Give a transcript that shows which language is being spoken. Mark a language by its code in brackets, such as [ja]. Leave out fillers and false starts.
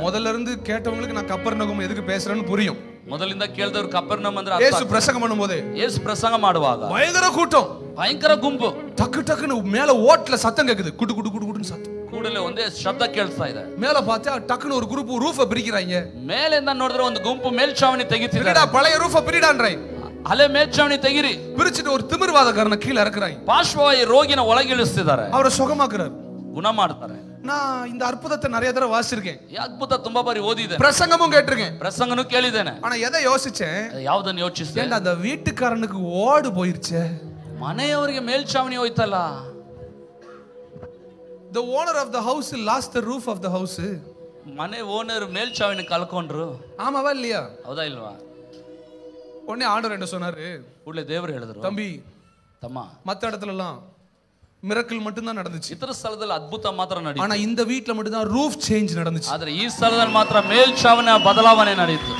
[ta] முதல்ல இருந்து கேட்டவங்களுக்கு நான் கப்பர்நகும் எதுக்கு பேசுறேன்னு புரியும். [kn] ಮೊದಲಿಂದ ಕೇಳಿದವರು ಕಪೆರ್ನೌಮ್ ಅಂದ್ರೆ [ta] இயேசு பிரசங்கம் பண்ணும்போது, [kn] ಯೇಸು ಪ್ರಸಂಗ ಮಾಡುವಾಗ [ta] பயங்கர கூட்டம், [kn] ಭಯಂಕರ ಗುಂಪು, [ta] டக்கு டக்குன்னு மேல ஓட்ல சத்தம் கேக்குது, குடு குடு குடு குடுன்னு சத்தம். [kn] ಕೂಡಲೇ ಒಂದೇ ಶಬ್ದ ಕೇಳಿಸ್ತಾ ಇದೆ. [ta] மேல பார்த்தா டக்குன்னு ஒரு குரூப் ரூஃப பிரிக்கிறாங்க. [kn] ಮೇಲಿಂದ ನೋಡಿದ್ರೆ ಒಂದು ಗುಂಪು ಮೇಲ್ಛಾವಣಿ ತೆಗಿತಿದ್ದಾರೆ. [ta] பிரிடா பழைய ரூஃப பிரிடான்றாய். [kn] ಹಳೆ ಮೇಲ್ಛಾವಣಿ ತೆಗಿರಿ. [ta] பிரிச்சிட்டு ஒரு திமிர்வாதக்காரனை கீழ இறக்குறாங்க. [kn] ಪಾರ್ಶ್ವವಾಯು ರೋಗಿನ ಒಳಗಿಳಿಸ್ತಿದ್ದಾರೆ, [ta] அவரை சுகமாக்குறாரு, [kn] ಗುಣ ಮಾಡ್ತಾರೆ. [ta] நான் இந்த அற்புதத்தை நிறைய தடவை வாசிச்சிருக்கேன், [kn] ಈ ಅದ್ಭುತ ತುಂಬಾ ಬಾರಿ ಓದಿದೆ, [ta] பிரசங்கமும் கேட்டிருக்கேன், [kn] ಪ್ರಸಂಗನೂ ಕೇಳಿದ್ದೇನೆ. [ta] ஆனா எதை யோசிச்சேன், [kn] ಯಾವ್ದನ್ನ ಯೋಚಿಸಿದೆ? [ta] ஏன்டா அந்த வீட்டுக்காரனுக்கு ஓடு போயிருச்சே, [kn] ಮನೆಯವರಿಗೆ ಮೇಲ್ಛಾವಣಿ ಹೋಯ್ತಲ್ಲ. [en] the owner of the house lost the roof of the house. [kn] ಮನೆ ಓನರ್ ಮೇಲ್ಛಾವಣಿ ಕಳ್ಕೊಂಡ್ರು. [ta] ஆமாவா இல்லையா? [kn] ಹೌದಾ ಇಲ್ವಾ? [ta] உடனே ஆண்டவர் என்ன சொன்னாரு, [kn] ಕೂಡಲೇ ದೇವರು ಹೇಳಿದ್ರು, [ta] தம்பி [kn] ತಮ್ಮ, [ta] மத்த இடத்துல எல்லாம் மிரக்கல் மட்டும் தான் நடந்துச்சு, [kn] ಇತರ ಸ್ಥಳದಲ್ಲಿ ಅದ್ಭುತ ಮಾತ್ರ [ta] ஆனா [kn] ನಡೀತು. [ta] இந்த வீட்ல மட்டும் தான் ரூஃப் சேஞ்ச் நடந்துச்சு. [kn] ಆದ್ರೆ ಈ ಸ್ಥಳದಲ್ಲಿ ಮಾತ್ರ ಮೇಲ್ಛಾವಣಿ ಬದಲಾವಣೆ ನಡೀತು.